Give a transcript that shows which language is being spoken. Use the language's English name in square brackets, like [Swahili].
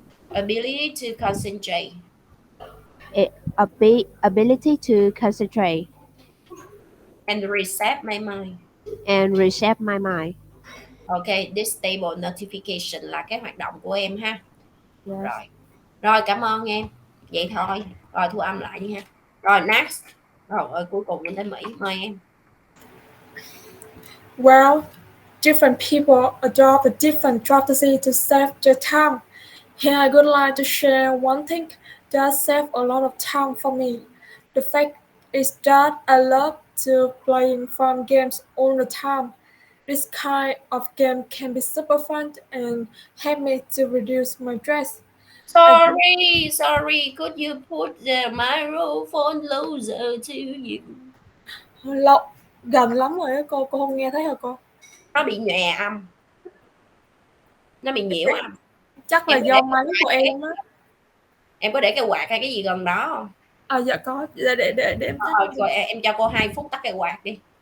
[English] Ability to concentrate. Ability to concentrate. And reset my mind. And reshape my mind. Okay, this table notification [Vietnamese] là cái hoạt động của em ha. [English] Yes. [Vietnamese] Rồi cảm ơn em. Vậy thôi. Rồi thu âm lại đi ha. Rồi next. Rồi cuối cùng mình tới Mỹ. Mời em. [English] Well, different people adopt a different strategy to save their time. Here I would like to share one thing that saved a lot of time for me. The fact is that I love to playing fun games all the time. This kind of game can be super fun and help me to reduce my stress. Sorry, could you put the microphone closer to you? [Vietnamese] Gần lắm rồi á cô không nghe thấy hả cô? Nó bị nhòe âm. Nó bị nhiễu âm. Chắc là do máy của em á. Em có để cái quạt hay cái gì gần đó không? Dạ có. Để em tắt. Rồi em cho cô 2 phút tắt cái quạt đi.